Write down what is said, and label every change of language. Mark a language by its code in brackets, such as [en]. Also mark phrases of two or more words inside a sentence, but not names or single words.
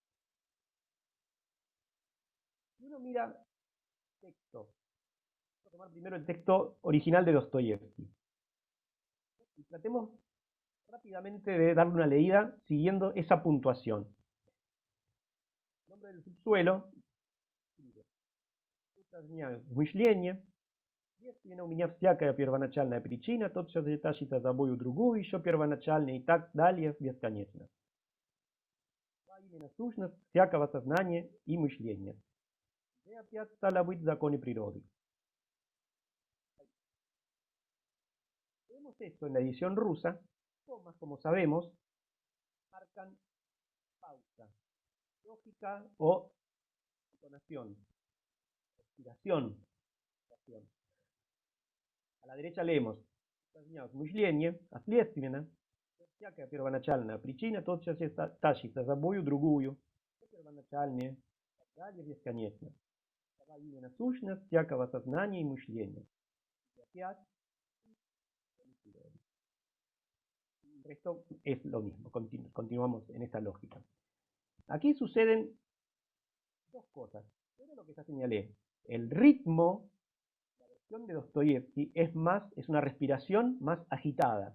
[es] Si uno mira el texto, vamos a tomar primero el texto original de Dostoyevsky y tratemos rápidamente de darle una leída siguiendo esa puntuación. El hombre del subsuelo, [ru] мышление, у меня всякая первоначальная причина, тотчас же тащится за собою другую, еще первоначальная, и так далее бесконечно. Именно сущность всякого сознания и мышления. И опять стало быть законы природы. [es] Vemos esto en la edición rusa, comas, como sabemos, marcan pausa, lógica o entonación, respiración. A la derecha leemos [ru] мышление, а следственно всякая первоначальная причина тотчас же тащит за собою другую, первоначальная, далее бесконечно. Именно сущность всякого сознания и мышления. [es] Y опять el resto es lo mismo, continuamos en esta lógica. Aquí suceden dos cosas. Pero lo que ya señalé, el ritmo, la versión de Dostoyevsky es una respiración más agitada.